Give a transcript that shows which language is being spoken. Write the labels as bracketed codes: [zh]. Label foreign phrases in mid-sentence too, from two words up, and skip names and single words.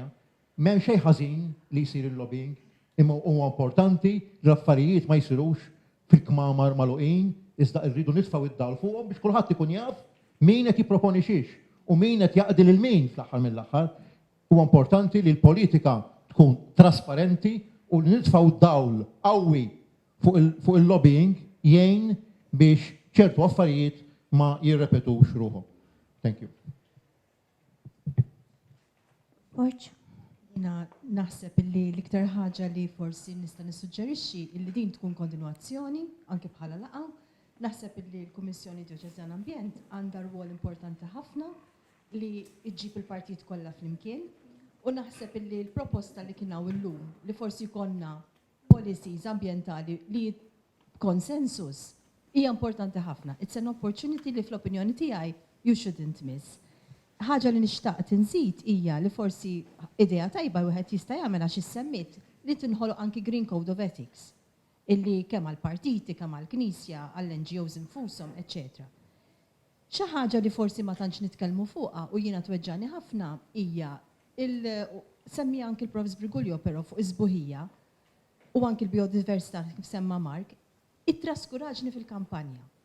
[mt] M'hemm xejn ħażin li jsir il-lobbying, imma huwa importanti li l-affarijiet ma jsirux fil-kmamar magħluqin, iżda rridu nitfgħu id-dawl fuqhom biex kulħadd ikun jaf min qed jipproponi xiex u min qed jaqdi lil min fl-aħħar mill-aħħar. Huwa importanti li l-politika tkun trasparenti u li nitfgħu d-dawl qawwi fuq il-lobbying jgħin biex ċertu affarijiet ma jirrepetux ruħhom. [en] Thank you. [mt] Naħseb li l-iktar ħaġa li forsi nista' nissuġġerixxi li din tkun kontinwazzjoni anke bħala laqgħa. Naħseb li l-Kummissjoni Diċeżjana Ambjent għandha rwol importanti ħafna li ġġib il-partit kollha flimkien u naħseb li l-proposta li kien hawn illum li forsi jkollna policies ambjentali li konsensus hija importanti ħafna. [en] It's an opportunity [mt] li fl-opinjoni tiegħi [en] you shouldn't miss. [mt] Ħaġa li nixtaqt inżid hija li forsi idea tajba wieħed jista' jagħmel għax issemmit li tinħoloq anki Green Code of Ethics illi kemm għall-partiti, kemm għall-Knisja, għall-NGOs infushom, etc. Xi ħaġa li forsi ma tantx nitkellmu fuqha u jiena tweġġani ħafna hija semmi anki l-Profs Brigulio però fuq iż-żbuħija u anki l-biodiversità kif semma Mark, it-traskuraġni fil-kampanja.